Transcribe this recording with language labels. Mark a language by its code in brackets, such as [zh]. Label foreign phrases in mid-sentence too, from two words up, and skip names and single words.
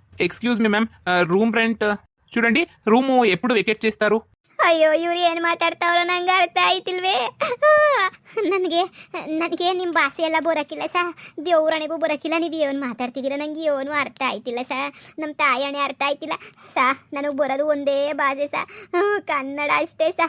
[en] excuse me ma'am, room rent [te] చూడండి. రూము ఎప్పుడు వెకేట్ చేస్తారు? [kn] ಅಯ್ಯೋ ಇವ್ರು ಏನು ಮಾತಾಡ್ತಾವ್ರೋ ನಂಗೆ ಅರ್ಥ ಆಯ್ತಿಲ್ವೇ. ನನಗೆ ನನಗೆ ನಿಮ್ಮ ಭಾಷೆ ಎಲ್ಲ ಬರೋಕ್ಕಿಲ್ಲ ಸಾ, ದೇವ್ರಣಿಗೂ ಬರೋಕ್ಕಿಲ್ಲ. ನೀವು ಏನು ಮಾತಾಡ್ತಿದ್ದೀರ ನಂಗೆ ಏನು ಅರ್ಥ ಆಯ್ತಿಲ್ಲ ಸಾ. ನಮ್ಮ ತಾಯಣೆ ಅರ್ಥ ಆಯ್ತಿಲ್ಲ ಸಾ. ನನಗೆ ಬರೋದು ಒಂದೇ ಭಾಷೆ ಸಾ, ಕನ್ನಡ ಅಷ್ಟೇ ಸಾ.